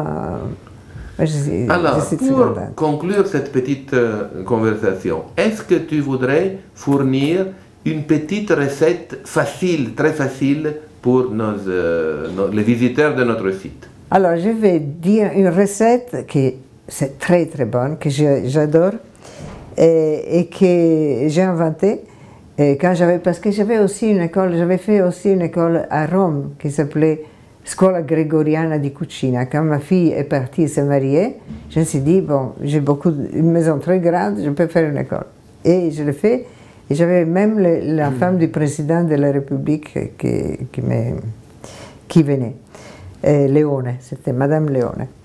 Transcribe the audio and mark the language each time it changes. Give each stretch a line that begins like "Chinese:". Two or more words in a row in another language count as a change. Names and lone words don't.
French: Alors, pour conclure cette petite conversation, est-ce que tu voudrais fournir une petite recette facile, très facile, pour les visiteurs de notre site? Alors, je vais dire une recette qui c'est très très bonne, que j'adore et que j'ai inventée parce que j'avais fait aussi une école à Rome qui s'appelait
Italian: scuola gregoriana di cucina.
French: Quand ma fille est partie se marier, je me suis dit, bon, j'ai une maison très grande, je peux faire une école. Et je l'ai fait. Et j'avais même la femme du président de la République qui venait. Leone, c'était Madame Leone.